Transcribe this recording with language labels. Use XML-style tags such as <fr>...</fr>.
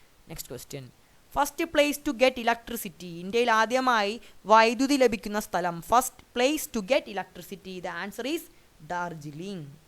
<en>Next question. First place to get electricity.</en> <ml>ഇന്ത്യയിൽ ആദ്യമായി വൈദ്യുതി ലഭിക്കുന്ന സ്ഥലം.</ml> <en>First place to get electricity. The answer is Darjeeling.</en>